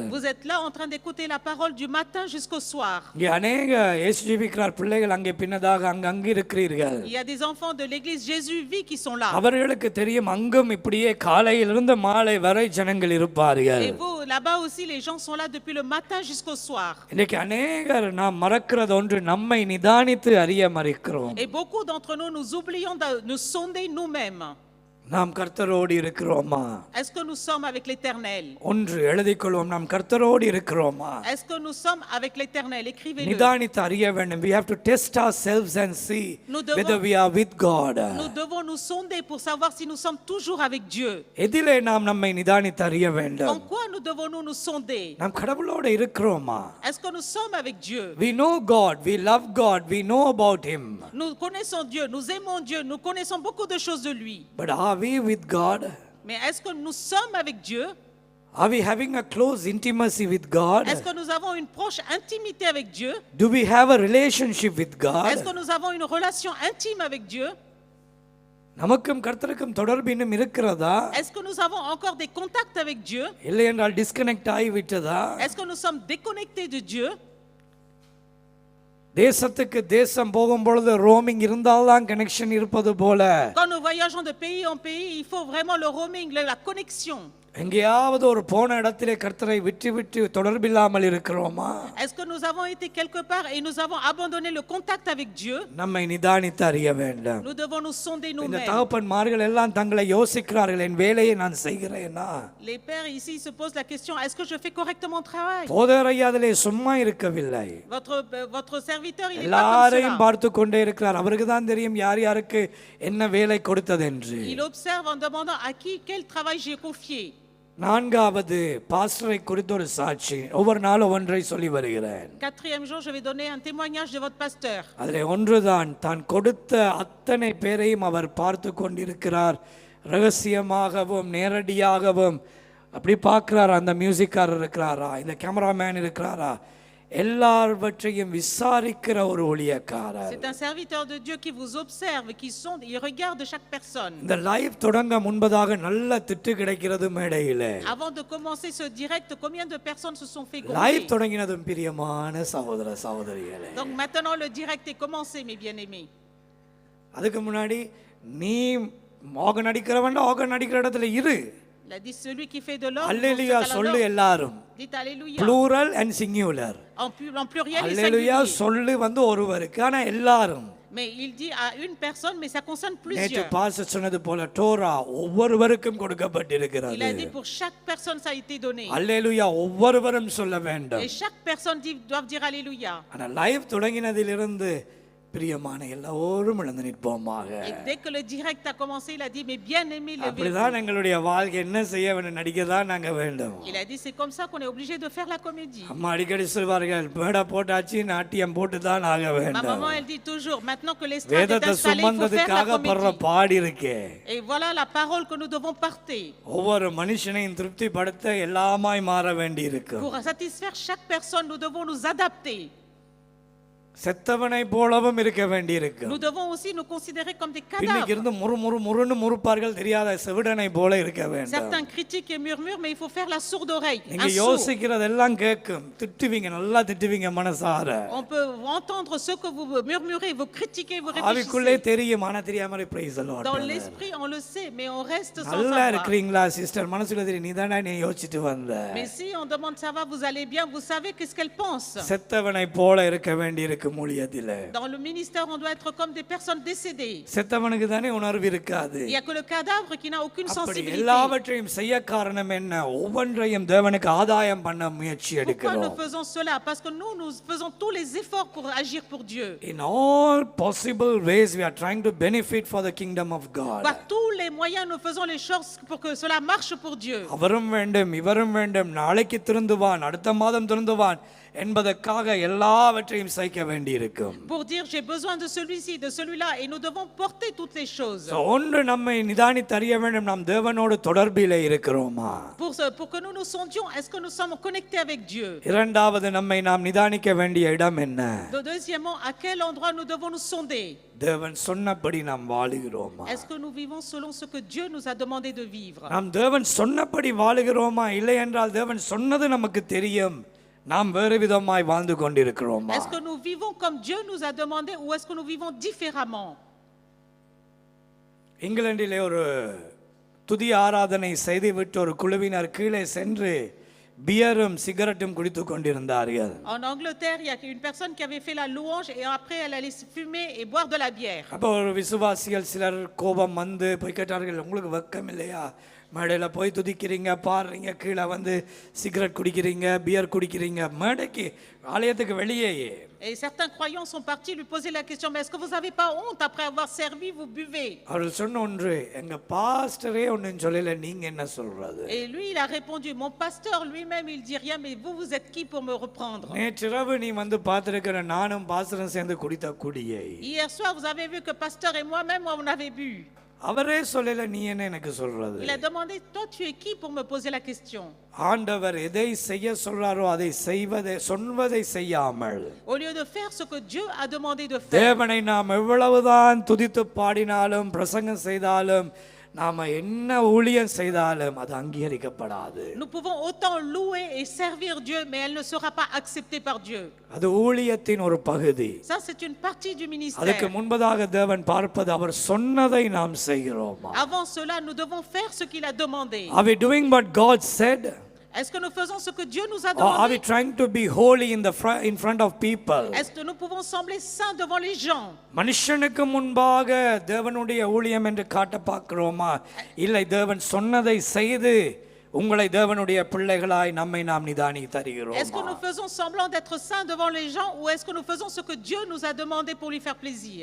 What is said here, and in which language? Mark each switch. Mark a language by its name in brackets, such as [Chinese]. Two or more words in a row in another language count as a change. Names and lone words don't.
[French] Vous êtes là en train d'écouter la parole du matin jusqu'au soir. [Tamil] இங்கே அநேக இயேசுவிக்கிறார் பிள்ளைகள் அங்கே பின்னதாக அங்கங்கே இருக்கிறீர்கள். [French] Il y a des enfants de l'église Jésus vit qui sont là. [Tamil] அவர்களுக்கு தெரியும், அங்கும் இப்படியே காலையிலிருந்து மாலை வரை ஜனங்கள் இருப்பார்கள். [French] Et vous, là-bas aussi, les gens sont là depuis le matin jusqu'au soir. [Tamil] இன்னைக்கு அநேகர் நாம் மறக்கிறது ஒன்று, நம்மை நிதானித்து அறிய மறக்கிறோம். [French] Et beaucoup d'entre nous, nous oublions de nous sonder nous-mêmes. [Tamil] நாம் கர்த்தரோடு இருக்கிறோமா? [French] Est-ce que nous sommes avec l'Éternel? [Tamil] ஒன்று எழுதிக்கொள்வோம், நாம் கர்த்தரோடு இருக்கிறோமா? [French] Est-ce que nous sommes avec l'Éternel? Écrivez-le. [Tamil] நிதானித்து அறிய வேண்டும். [English] We have to test ourselves and see [French] Nous devons- [English] whether we are with God. [French] Nous devons nous sonder pour savoir si nous sommes toujours avec Dieu. [Tamil] எதிலே நாம் நம்மை நிதானித்து அறிய [French] En [Tamil] வேண்டும்? [French] quoi nous devons nous sonder? [Tamil] நாம் கடவுளோடு இருக்கிறோமா? [French] Est-ce que nous sommes avec Dieu? [English] We know God, we love God, we know about him. [French] Nous connaissons Dieu, nous aimons Dieu, nous connaissons beaucoup de choses de lui. [English] But are we with God? [French] Mais est-ce que nous sommes avec Dieu? [English] Are we having a close intimacy with God? [French] Est-ce que nous avons une proche intimité avec Dieu? [English] Do we have a relationship with [French] Est-ce que [English] God? [French] nous avons une relation intime avec Dieu? [Tamil] நமக்கும் கர்த்தருக்கும் தொடர்பு இன்னும் இருக்கிறதா? [French] Est-ce que nous avons encore des contacts avec Dieu? [Tamil] இல்லை என்றால் டிஸ்கனெக்ட் ஆகிவிட்டதா? [French] Est-ce que nous sommes déconnectés de Dieu? [Tamil] தேசத்துக்கு தேசம் போகும் பொழுது ரோமிங் இருந்தால்தான் கனெக்ஷன் இருப்பது போல [French] Quand nous voyageons de pays en pays, il faut vraiment le roaming, la connexion. [Tamil] எங்கேயாவது ஒரு போன இடத்திலே கர்த்தரை விட்டு விட்டு தொடர்பில்லாமல் இருக்கிறோமா? [French] Est-ce que nous avons été quelque part et nous avons abandonné le contact avec Dieu? [Tamil] நம்மை நிதானித்து அறிய வேண்டும். [French] Nous devons nous sonder [Tamil] இந்த [French] nous-mêmes. [Tamil] தகப்பன்மார்கள் எல்லாம் தங்களை யோசிக்கிறார்கள், என் வேலையை நான் செய்கிறேனா? [French] Les pères ici se posent la question, est-ce que je fais correctement mon travail? [Tamil] போதகர் ஐயா அதிலே சும்மா இருக்கவில்லை. [French] Votre serviteur, il est pas comme [Tamil] எல்லாரையும் [French] cela. [Tamil] பார்த்து கொண்டே இருக்கிறார். அவருக்கு தான் தெரியும் யார் யாருக்கு என்ன வேலை கொடுத்தது என்று. [French] Il observe en demandant à qui quel travail j'ai confié. [Tamil] நான்காவது பாஸ்டரை குறித்த ஒரு சாட்சி. ஒவ்வொரு நாளும் ஒன்றை சொல்லி வருகிறேன். [French] Quatrième jour, je vais donner un témoignage de votre pasteur. [Tamil] அதிலே ஒன்றுதான், தான் கொடுத்த அத்தனை பேரையும் அவர் பார்த்து கொண்டிருக்கிறார். ரகசியமாகவும் நேரடியாகவும் அப்படி பார்க்கிறார். அந்த மியூசிக்காரர் இருக்கிறாரா, இந்த கேமராமேன் இருக்கிறாரா, எல்லாவற்றையும் விசாரிக்கிற ஒரு ஊழியக்காரர். [French] C'est un serviteur de Dieu qui vous observe, qui sonde, il regarde chaque personne. [Tamil] இந்த லைவ் தொடங்க முன்பதாக நல்ல திட்டு கிடைக்கிறது மேடையிலே. [French] Avant de commencer ce direct, combien de personnes se sont fait [Tamil] லைவ் [French] gronder? [Tamil] தொடங்கினதும் பிரியமான சகோதர சகோதரிகளே, [French] Donc maintenant le direct est commencé, mes bien-aimés. [Tamil] அதுக்கு முன்னாடி நீ ஆகன் அடிக்கிறவன் ஆகன் அடிக்கிற இடத்துல இரு. [French] Il a dit celui qui fait de l'ordre. [Tamil] அல்லேலூயா சொல்லு எல்லாரும். [French] Dites alléluia. [English] plural and singular. [French] En pluriel et [Tamil] அல்லேலூயா [French] singulier. [Tamil] சொல்லு ஒருவருக்கு, ஆனா எல்லாரும். [French] Mais il dit à une personne, mais ça concerne [Tamil] நேற்று [French] plusieurs. [Tamil] பாஸ்டர் சொன்னது போல டோரா ஒவ்வொருவருக்கும் [French] Il [Tamil] கொடுக்கப்பட்டிருக்கிறது. [French] a dit pour chaque personne ça a été donné. [Tamil] அல்லேலூயா, ஒவ்வொருவரும் சொல்ல வேண்டும். [French] Et chaque personne doit dire Alléluia. [Tamil] ஆனா லைவ் தொடங்கினதிலிருந்து பிரியமான எல்லோரும் எழுந்து நிற்போமாக. [French] Et dès que le direct a commencé, il a dit, mais bien aimé, levez-vous. [Tamil] அப்படிதான் எங்களுடைய வாழ்க்கை என்ன செய்ய வேண்டும், நடிக்க தான் நாங்க வேண்டும். [French] Il a dit, c'est comme ça qu'on est obligé de faire la comédie. [Tamil] அம்மா அடிக்கடி சொல்வார்கள், மேடை போட்டாச்சு நாட்டியம் போட்டு தான் ஆக [French] Ma [Tamil] வேண்டும். [French] maman, elle dit toujours, maintenant que l'estrade est [Tamil] வேதத்தை [French] installée, il faut faire la [Tamil] சுமந்ததுக்காக படுற [French] comédie. [Tamil] பாடு இருக்கே. [French] Et voilà la parole que nous devons porter. [Tamil] ஒவ்வொரு மனுஷனையும் திருப்திப்படுத்த எல்லாமாய் மாற வேண்டி இருக்கும். [French] Pour satisfaire chaque personne, nous devons nous adapter. [Tamil] செத்தவனை போலவும் இருக்க வேண்டி இருக்கும். [French] Nous devons aussi nous considérer comme des [Tamil] பின்னுக்கு [French] cadavres. [Tamil] இருந்து முறுமுறுன்னு முறுப்பார்கள், தெரியாத செவிடனை போல இருக்க வேண்டும். [French] Certains critiquent et murmurent, mais il faut faire la sourde oreille. [Tamil] நீங்க [French] Un sourd. [Tamil] யோசிக்கிறதெல்லாம் கேட்கும், திட்டுவீங்க, நல்லா திட்டுவீங்க மனசார. [French] On peut entendre ce que vous murmurez, vous critiquez, vous [Tamil] ஆவிக்குள்ளே [French] réfléchissez. [Tamil] தெரியும், ஆனா தெரியாம [English] praise the Lord. [French] Dans l'esprit, on le sait, mais on reste sans [Tamil] நல்லா [French] savoir. [Tamil] இருக்கிறீங்களா சிஸ்டர், மனசுல தெரியும், நீதானே நீ யோசிச்சுட்டு வந்த. [French] Mais si on demande ça va, vous allez bien, vous savez qu'est-ce qu'elle pense. [Tamil] செத்தவனை போல இருக்க வேண்டி இருக்கு ஊழியத்திலே. [French] Dans le ministère, on doit être comme des personnes décédées. [Tamil] செத்தவனுக்கு தானே உணர்வு இருக்காது. [French] Il n'y a que le cadavre qui n'a aucune [Tamil] அப்படி [French] sensibilité. [Tamil] எல்லாவற்றையும் செய்ய காரணம் என்ன? ஒவ்வொன்றையும் தேவனுக்கு ஆதாயம் பண்ண முயற்சி [French] Pourquoi nous [Tamil] எடுக்கிறோம். [French] faisons cela? Parce que nous faisons tous les efforts pour agir pour Dieu. [English] In all possible ways we are trying to benefit for the kingdom of God. [French] Par tous les moyens, nous faisons les choses pour que cela marche pour Dieu. [Tamil] அவரும் வேண்டும், இவரும் வேண்டும், நாளைக்கு திருந்துவான், அடுத்த மாதம் திருந்துவான் என்பதற்காக எல்லாவற்றையும் சகிக்க வேண்டி இருக்கும். [French] Pour dire j'ai besoin de celui-ci, de celui-là, et nous devons porter toutes les choses. [Tamil] ஒன்று நம்மை நிதானித்து அறிய வேண்டும், நாம் தேவனோடு தொடர்பிலே இருக்கிறோமா? [French] Pour que nous nous sondions, est-ce que nous sommes connectés avec Dieu? [Tamil] இரண்டாவது, நம்மை நாம் நிதானிக்க வேண்டிய இடம் என்ன? [French] Deuxièmement, à quel endroit nous devons nous sonder? [Tamil] தேவன் சொன்னபடி நாம் வாழுகிறோமா? Est-ce que nous vivons selon ce que Dieu nous a demandé de vivre? நாம் தேவன் சொன்னபடி வாழுகிறோமா? இல்லை என்றால் தேவன் சொன்னது நமக்கு தெரியும், நாம் வேறு விதமாய் வாழ்ந்து கொண்டிருக்கிறோமா? [French] Est-ce que nous vivons comme Dieu nous a demandé ou est-ce que nous vivons différemment? [Tamil] இங்கிலாந்திலே ஒரு துதி ஆராதனை செய்துவிட்டு ஒரு குழுவினர் கீழே சென்று பியரும் சிகரெட்டும் குடித்துக் கொண்டிருந்தார்கள். [French] En Angleterre, il y a une personne qui avait fait la louange et après elle allait fumer et boire de la bière. [Tamil] அப்போ ஒரு விசுவாசிகள் சிலர் கோபம் வந்து போய் கேட்டார்கள், உங்களுக்கு வெக்கம் இல்லையா? மேடையில் போய் துதிக்கிறீங்க, பாடுறீங்க, கீழே வந்து சிகரெட் குடிக்கிறீங்க, பியர் குடிக்கிறீங்க, மேடைக்கு ஆலயத்துக்கு வெளியேயே. [French] Et certains croyants sont partis lui poser la question, mais est-ce que vous n'avez pas honte après avoir servi, vous buvez? [Tamil] அவர்கள் சொன்ன ஒன்று, எங்க பாஸ்டரே ஒன்றும் சொல்லல, நீங்க என்ன சொல்றது? [French] Et lui il a répondu, mon pasteur lui-même il dit rien, mais vous êtes qui pour me reprendre? [Tamil] நேற்றிரவு நீ வந்து பார்த்திருக்கிற நானும் பாஸ்டரும் சேர்ந்து குடித்த குடியை. [French] Hier soir vous avez vu que pasteur et moi-même on avait bu. [Tamil] அவரே சொல்லல, நீ என்ன எனக்கு சொல்றது? [French] Il a demandé, toi tu es qui pour me poser la question? [Tamil] ஆண்டவர் எதை செய்ய சொல்றாரோ அதை சொல்வதை செய்யாமல், [French] Au lieu de faire ce que Dieu a demandé de faire, [Tamil] தேவனை நாம் எவ்வளவுதான் துதித்து பாடினாலும் பிரசங்கம் செய்தாலும் நாம என்ன ஊழியம் செய்தாலும் அது அங்கீகரிக்கப்படாது. [French] nous pouvons autant louer et servir Dieu, mais elle ne sera pas acceptée par Dieu. [Tamil] அது ஊழியத்தின் ஒரு பகுதி. [French] Ça c'est une partie du ministère. [Tamil] அதுக்கு முன்பதாக தேவன் பார்ப்பது அவர் சொன்னதை நாம் செய்கிறோமா? [French] Avant cela, nous devons faire ce qu'il a demandé. [English] Are we doing what God said? [French] Est-ce que nous faisons ce que Dieu nous a [English] Or are we [French] demandé? [English] trying to be holy in front of people? [French] Est-ce que nous pouvons sembler saints devant les gens? [Tamil] மனுஷனுக்கு முன்பாக தேவனுடைய ஊழியம் என்று காட்ட பார்க்கிறோமா? இல்லை, தேவன் சொன்னதை செய்து உங்களை தேவனுடைய பிள்ளைகளாய் நம்மை நாம் நிதானி தருகிறோம். [French] Est-ce que nous faisons semblant d'être saints devant les gens ou est-ce que nous faisons ce que Dieu nous a demandé pour lui faire plaisir?